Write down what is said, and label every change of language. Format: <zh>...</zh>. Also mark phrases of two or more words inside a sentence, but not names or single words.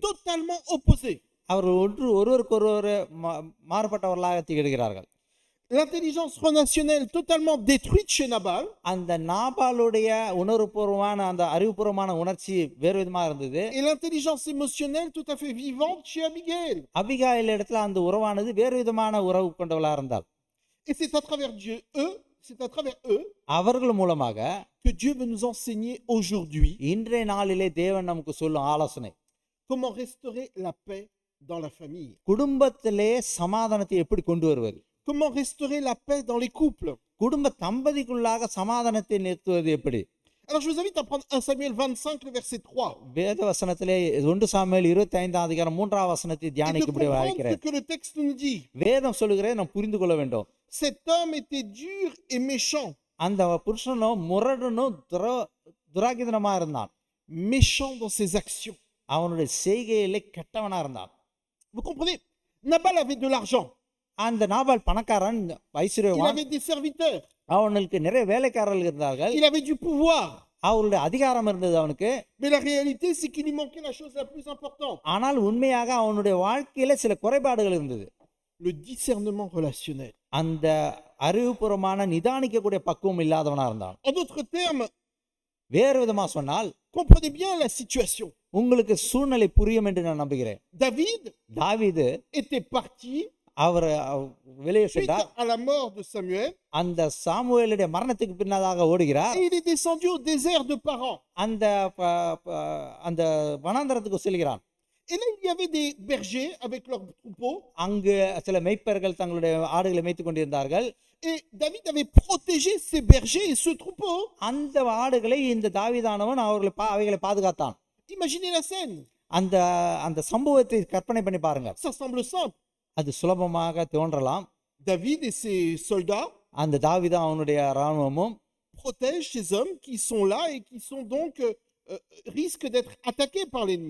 <fr>totalement opposées.</fr> <ta>அவர்கள் ஒருவருக்கொருவர் மாறுபட்டவர்களாக திகழ்கிறார்கள்.</ta> <fr>L'intelligence relationnelle totalement détruite chez Nabal.</fr> <ta>அந்த நாபாலுடைய உணர்வுபூர்வமான அந்த அறிவுபூர்வமான உணர்ச்சி வேறு விதமா இருந்தது.</ta> <fr>Et l'intelligence émotionnelle tout à fait vivante chez Abigail.</fr> <ta>அபிகாயில் இடத்துல அந்த உறவானது வேறு விதமான உறவு கொண்டவளா இருந்தாள்.</ta> <fr>Et c'est à travers eux</fr> <ta>அவர்கள் மூலமாக</ta> <fr>que Dieu veut nous enseigner aujourd'hui</fr> <ta>இன்றைய நாளிலே தேவன் நமக்கு சொல்லும் ஆலோசனை,</ta> <fr>comment restaurer la paix dans la famille.</fr> <ta>குடும்பத்திலே சமாதானத்தை எப்படி கொண்டு வருவது,</ta> <fr>Comment restaurer la paix dans les couples.</fr> <ta>குடும்ப தம்பதிக்குள்ளாக சமாதானத்தை நிறுத்துவது எப்படி.</ta> <fr>Alors je vous invite à prendre 1 Samuel 25, le verset 3.</fr> <ta>வேத வசனத்திலே 1 சாமுவேல் 25 அதிகாரம் 3 வசனத்தை</ta> <fr>Et de</fr> <ta>தியானிக்கும்படி</ta> <fr>comprendre ce</fr> <ta>அழைக்கிறேன்.</ta> <fr>que le texte nous dit.</fr> <ta>வேதம் சொல்லுகிறதை நாம் புரிந்து கொள்ள வேண்டும்.</ta> <fr>Cet homme était dur et méchant.</fr> <ta>அந்த புருஷனும் முரடனும் துராகிதனமா இருந்தான்.</ta> <fr>Méchant dans ses actions.</fr> <ta>அவனுடைய செய்கையிலே கெட்டவனா இருந்தான்.</ta> <fr>Vous comprenez? Nabal avait de l'argent.</fr> <ta>அந்த நாபால் பணக்காரன்,</ta> <fr>Il</fr> <ta>ஐஸ்வர்யவான்,</ta> <fr>avait des serviteurs.</fr> <ta>அவனுக்கு நிறைய வேலைக்காரர்கள் இருந்தார்கள்,</ta> <fr>Il avait du pouvoir.</fr> <ta>அவருடைய அதிகாரம் இருந்தது அவனுக்கு.</ta> <fr>Mais la réalité, c'est qu'il lui manquait la chose la plus importante.</fr> <ta>ஆனால் உண்மையாக அவனுடைய வாழ்க்கையில சில குறைபாடுகள் இருந்தது.</ta> <fr>Le discernement relationnel.</fr> <ta>அந்த அறிவுபூர்வமான நிதானிக்கக்கூடிய பக்குவம் இல்லாதவனா இருந்தான்.</ta> <fr>En d'autres termes,</fr> <ta>வேறு விதமா சொன்னால்,</ta> <fr>comprenez bien la situation.</fr> <ta>உங்களுக்கு சூழ்நிலை புரியும் என்று நான் நம்புகிறேன்.</ta> <fr>David</fr> <ta>தாவீது</ta> <fr>était parti</fr> <ta>அவர் வெளியே</ta> <fr>suite</fr> <ta>சென்றார்.</ta> <fr>à la mort de Samuel</fr> <ta>அந்த சாமுவேலுடைய மரணத்துக்கு பின்னதாக ஓடுகிறார்.</ta> <fr>et il est descendu au désert de Paran.</fr> <ta>அந்த வனாந்தரத்துக்கு செல்கிறான்.</ta> <fr>Et là, il y avait des bergers avec leurs troupeaux.</fr> <ta>அங்கு சில மேய்ப்பர்கள் தங்களுடைய ஆடுகளை மேய்த்துக் கொண்டிருந்தார்கள்.</ta> <fr>Et David avait protégé ces bergers et ce troupeau.</fr> <ta>அந்த ஆடுகளை இந்த தாவீதானவன் அவைகளை பாதுகாத்தான்.</ta> <fr>Imaginez la scène.</fr> <ta>அந்த சம்பவத்தை கற்பனை பண்ணி பாருங்க.</ta> <fr>Ça semble simple.</fr> <ta>அது சுலபமாக தோன்றலாம்.</ta> <fr>David et ses soldats</fr> <ta>அந்த தாவீதும் அவனுடைய இராணுவமும்</ta> <fr>protègent ces hommes qui sont là et qui sont donc risquent d'être attaqués par l'ennemi.</fr>